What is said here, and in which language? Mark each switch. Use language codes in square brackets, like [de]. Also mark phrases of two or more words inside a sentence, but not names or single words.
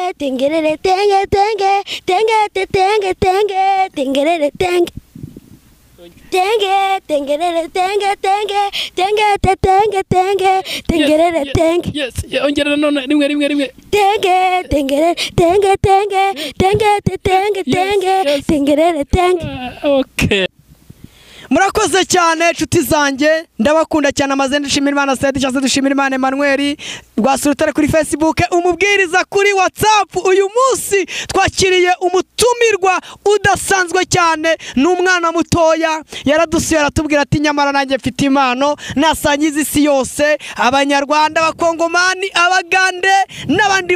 [rw] tengelele tenge tenge tenge tenge tenge tengelele tenge tenge tengelele tenge tenge tenge tenge tenge tengelele tenge yes ongera none rimwe tenge tengelele tenge tenge tenge tenge tenge tengelele tenge okay. Murakoze cyane nshuti zanjye ndabakunda cyane amaze ndishimira Imana Said cyangwa dushimira Imana Emmanuel rwasurutare kuri Facebook umubwiriza kuri WhatsApp uyu munsi twakiriye umutumirwa udasanzwe cyane n'umwana mutoya yaradusuye aratubwira ati nyamara nanjye mfite impano nasangiza isi yose abanyarwanda abakongomani abagande n'abandi